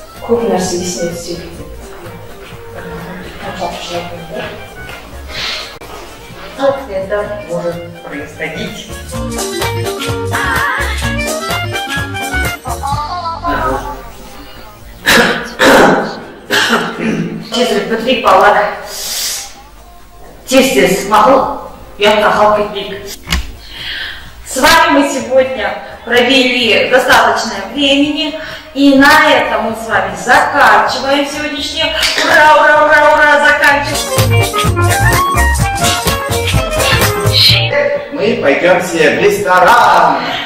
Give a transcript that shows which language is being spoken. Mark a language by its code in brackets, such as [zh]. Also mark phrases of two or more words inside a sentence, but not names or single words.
[kk] көп нәрсе есіне түседі. [ru] Как это может происходить? [kk] Тезірек бітірейік балалар. Тез-тез мақұл, ұятқа қалып кетпейік. [ru] С вами мы сегодня провели достаточное времени, и на этом мы с вами заканчиваем сегодняшнее. Ура, ура, ура, ура, заканчиваем. Мы пойдем все в ресторан.